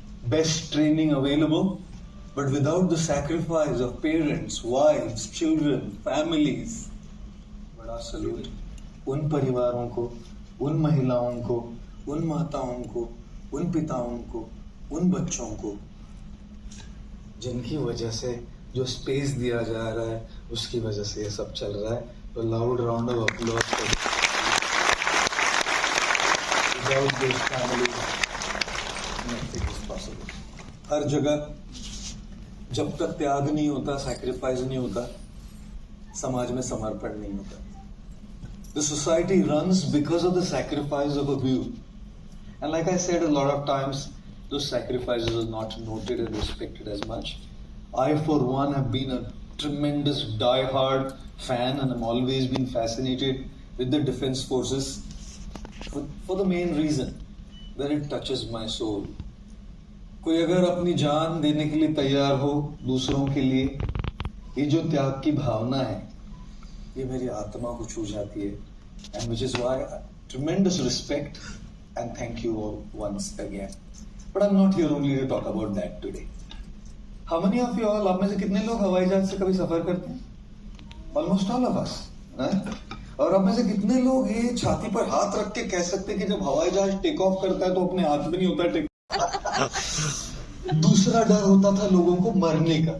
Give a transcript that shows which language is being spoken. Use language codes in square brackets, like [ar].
[en] Best training available, but without the sacrifice of parents, wives, children, families. [hi] बड़ा salute उन परिवारों को, उन महिलाओं को, उन माताओं को, उन पिताओं को, उन बच्चों को जिनकी वजह से जो स्पेस दिया जा रहा है उसकी वजह से ये सब चल रहा है. तो loud round of applause. [en] Without those families, nothing is possible. [hi] हर जगह जब तक त्याग नहीं होता, सैक्रिफाइस नहीं होता, समाज में समर्पण नहीं होता. [en] The society runs because of the sacrifice of a few. And like I said a lot of times, those sacrifices are not noted and respected as much. I, for one, have been a tremendous die-hard fan, and I'm always been fascinated with the defense forces for the main reason that it touches my soul. [hi] कोई अगर अपनी जान देने के लिए तैयार हो दूसरों के लिए, ये जो त्याग की भावना है, ये मेरी आत्मा को छू जाती है. [en] And which is why tremendous respect and thank you all once again. But I'm not here only to talk about that today. How many of you all, [hi] आप में से कितने लोग हवाई जहाज से कभी सफर करते हैं? [en] Almost all of us. [hi] और आप में से कितने लोग ये छाती पर हाथ रख के कह सकते हैं कि जब हवाई जहाज टेक ऑफ करता है तो अपने हाथ में नहीं होता टेक. दूसरा डर होता था लोगों को मरने का.